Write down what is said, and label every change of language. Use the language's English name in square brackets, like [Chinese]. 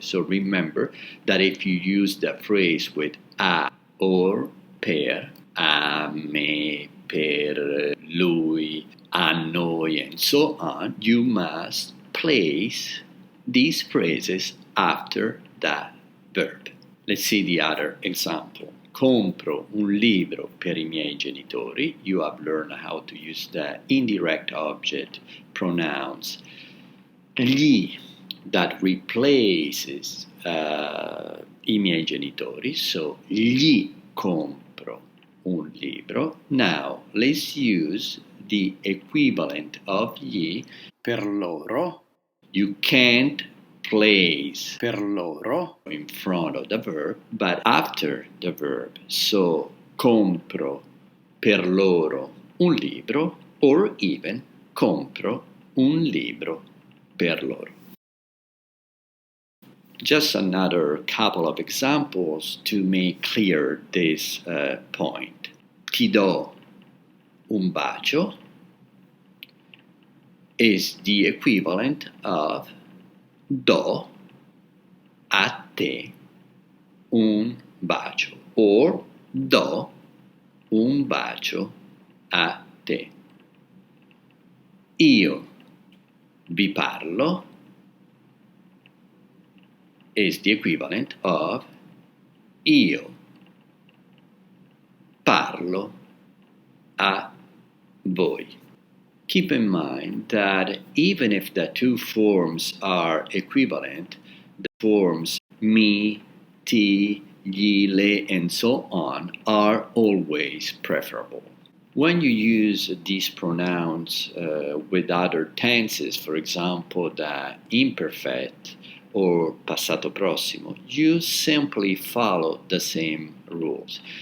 [English] So remember that if you use the phrase with a or per, a me, per lui, a noi, and so on, you must place these phrases after the verb. Let's see the other example. [Italian] Compro un libro per I miei genitori. [English] You have learned how to use the indirect object pronouns gli that replaces I miei genitori. [Italian] So gli compro un libro. [English] Now let's use the equivalent of gli per loro. You can't place per loro in front of the verb, but after the verb. [Italian] So compro per loro un libro, or even compro un libro per loro. [English] Just another couple of examples to make clear this point. [Italian] ti do un bacio is the equivalent of do a te un bacio, or do un bacio a te. Io vi parlo is the equivalent of io parlo a voi. [English] Keep in mind that even if the two forms are equivalent, the forms mi, ti, gli, le, and so on are always preferable. When you use these pronouns with other tenses, for example, the imperfect or passato prossimo, you simply follow the same rules.